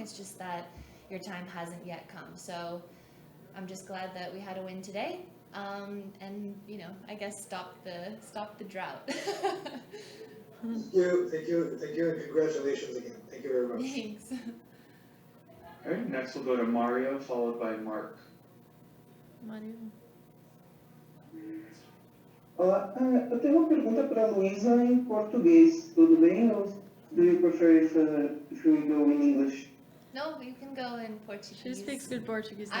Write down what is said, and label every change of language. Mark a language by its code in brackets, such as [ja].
[en] It's just that your time hasn't yet come. So I'm just glad that we had a win today, and I guess stop the drought. Thank you, and congratulations again. Thank you very much. Thanks. All right, next we'll go to Mario, followed by Mark. Mario. [pt] Olá, eu tenho uma pergunta para a Luisa em português, tudo bem? [en] Or do you prefer if we go in English? No, you can go in Portuguese. She speaks good Portuguese now.